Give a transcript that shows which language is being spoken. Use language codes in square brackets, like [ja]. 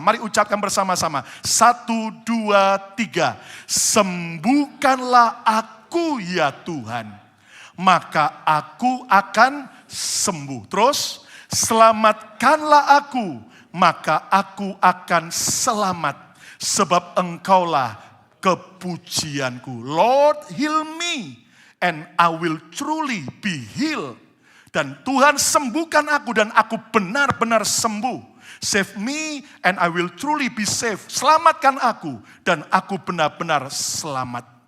[id] Mari ucapkan bersama-sama. 1, 2, 3. Sembuhkanlah aku ya Tuhan, maka aku akan sembuh. Terus, selamatkanlah aku, maka aku akan selamat. Sebab engkaulah kepujianku. [en] Lord, heal me and I will truly be healed. [id] Dan Tuhan sembuhkan aku dan aku benar-benar sembuh. [en] Save me and I will truly be saved. [id] Selamatkan aku dan aku benar-benar selamat.